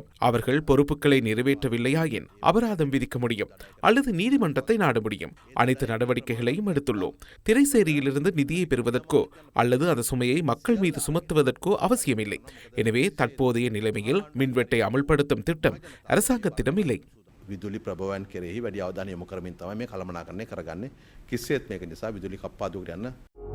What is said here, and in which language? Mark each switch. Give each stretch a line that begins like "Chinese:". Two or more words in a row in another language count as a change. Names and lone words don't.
Tamil: அவர்கள் பொறுப்புகளை நிறைவேற்றவில்லையாயின் அபராதம் விதிக்க முடியும் அல்லது நீதிமன்றத்தை நாட முடியும். அனைத்து நடவடிக்கைகளையும் எடுத்துள்ளோம். திரைசேரியிலிருந்து நிதியை பெறுவதற்கோ அல்லது அந்த சுமையை மக்கள் மீது சுமத்துவதற்கோ அவசியமில்லை. எனவே தற்போதைய நிலைமையில் மின்வெட்டை அமல்படுத்தும் திட்டம் அரசாங்கத்திடம் இல்லை.
Sinhala: විදුලි ප්‍රභවයන් කෙරෙහි වැඩි අවධානය යොමු කරමින් තමයි මේ කළමනාකරණය කරගන්නේ. කිසිසේත් මේක නිසා විදුලි කප්පාදුවකට යන්න